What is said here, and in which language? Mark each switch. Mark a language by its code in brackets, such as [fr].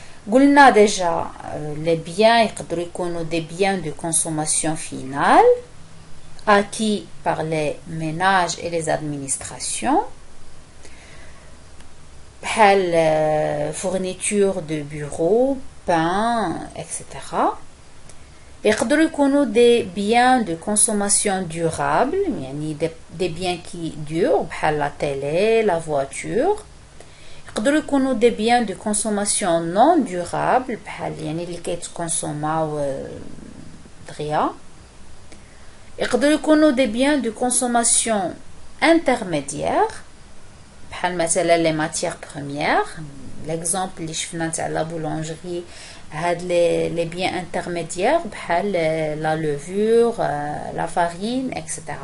[ar] قلنا [fr] déjà les biens [ar] يقدروا يكونوا [fr] des biens de consommation finale acquis par les ménages et les administrations, [ar] بحال [fr] fourniture de bureaux, pain, etc. [ar] يقدروا يكونوا [fr] des biens de consommation durable, [ar] يعني [fr] des biens qui durent, [ar] بحال [fr] la télé, la voiture. [ar] يقدروا يكونوا [fr] des biens de consommation non durable, [ar] بحال يعني اللي كيتكونسوماو دغيا. يقدروا يكونوا [fr] des biens de consommation intermédiaire [ar] بحال مثلا [fr] les matières premières. L'exemple [ar] اللي شفنا تاع [fr] la boulangerie [ar] هاد [fr] les biens intermédiaires [ar] بحال [fr] la levure, la farine, etc.